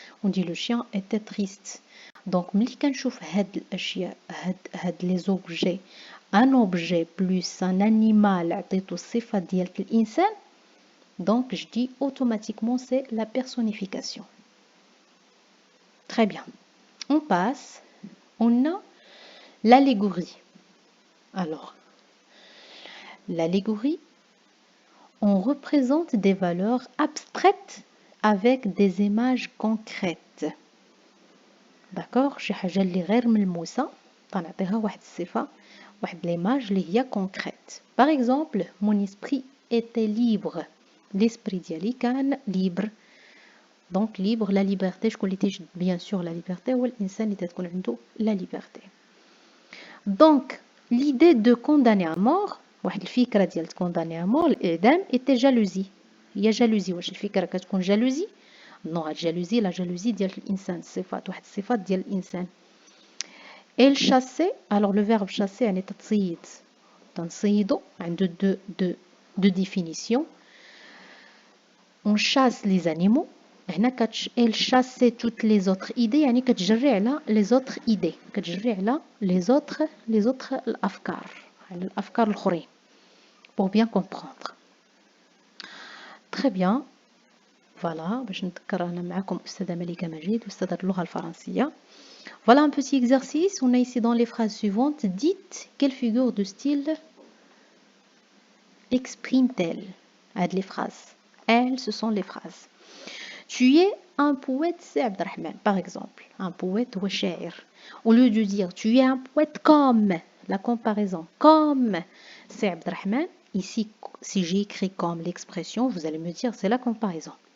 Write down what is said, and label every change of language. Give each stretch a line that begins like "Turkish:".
French: On dit le chien était triste. Donc
Arabic: ملي كنشوف هاد الأشياء هاد
French: les objets, un objet plus un animal
Arabic: عطيتو الصفة ديال الإنسان,
French: donc je dis automatiquement c'est la personnification. Très bien. On passe, on a l'allégorie. Alors, l'allégorie, on représente des valeurs abstraites avec des images concrètes. D'accord?
Arabic: شي حاجة اللي غير ملموسة تنعطيها واحد الصفة واحد l'image اللي هي concrète.
French: Par exemple, mon esprit était libre. L'esprit
Arabic: ديالي كان
French: libre. Donc libre, la liberté,
Arabic: شكون اللي تيجد
French: bien sûr la liberté
Arabic: هو الإنسان اللي تكون عنده
French: la liberté. Donc l'idée de condamner à mort,
Arabic: واحد الفكرة ديال
French: condamner à mort الإعدام était jalousie. هي jalousie.
Arabic: واش الفكرة كتكون jalousie؟ non, هاد jalousie
French: la jalousie
Arabic: ديال الإنسان, صفات واحد الصفات ديال الإنسان.
French: Elle chassait, alors le verbe chasser
Arabic: يعني تتصيد. تنصيدو عنده
French: deux définitions. On chasse les animaux. هنا elle chassait toutes les autres idées
Arabic: يعني كتجري على
French: les autres idées,
Arabic: كتجري على
French: les autres الأفكار,
Arabic: على الأفكار الآخرين,
French: pour bien comprendre. Très bien.
Arabic: Voilà, باش نذكر أنا معكم أستاذة ملكة مجيد أستاذة اللغة الفرنسية.
French: Voilà un petit exercice. On a ici dans les phrases suivantes, dites quelle figure de style exprime-t-elle? Aide les phrases. Elles, ce sont les phrases. Tu es un poète, c'est Abdelrahman, par exemple. Un poète ou shair. Au lieu de dire tu es un poète comme, la comparaison, comme c'est Abdelrahman, ici, si j'ai écrit comme l'expression, vous allez me dire c'est la comparaison.